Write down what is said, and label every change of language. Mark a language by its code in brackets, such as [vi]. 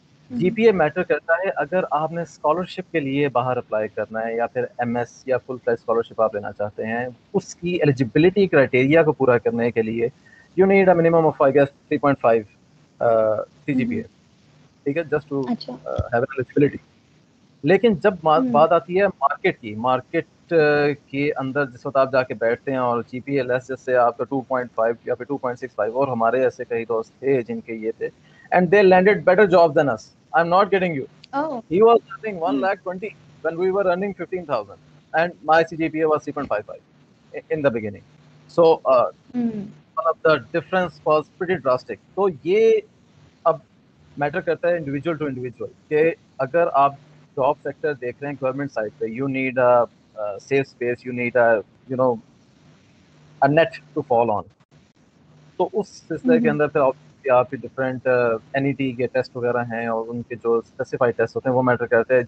[ur] جی P a matter کرتا ہے اگر آپ نے اسکالرشپ کے لیے باہر اپلائی کرنا ہے یا پھر ایم ایس یا فل فلیج اسکالرشپ آپ لینا چاہتے ہیں, اس کی ایلیجیبلٹی کرائٹیریا کو پورا کرنے کے لیے [en] you need a minimum of I guess 3.5 C G P A, [ur] ٹھیک ہے, [en] Just to have eligibility. [ur] لیکن جب بات آتی ہے مارکیٹ کے اندر جس وقت آپ جا کے بیٹھتے ہیں اور جی پی اے لیس جیسے آپ کا 2.5 یا پھر 2.65, اور ہمارے ایسے کئی دوست تھے جن کے یہ تھے, [en] and they landed better jobs than us. I'm not kidding you. He was earning 1,20,000 when we were earning 15,000, and my CGPA was 3.55 in the beginning. So one of the difference was pretty drastic. [ur] تو یہ اب metre کرتا ہے individual to individual کہ اگر آپ job sector دیکھ رہے ہیں گورنمنٹ سائڈ پہ, [en] You need a safe space, you need a net to fall on. [ur] تو اس سلسلے کے اندر پھر آپ کے ڈفرینٹ این ای ٹی کے ٹیسٹ وغیرہ ہیں اور ان کے جو اسپیسیفائڈ ٹیسٹ ہوتے ہیں وہ میٹر کرتے ہیں.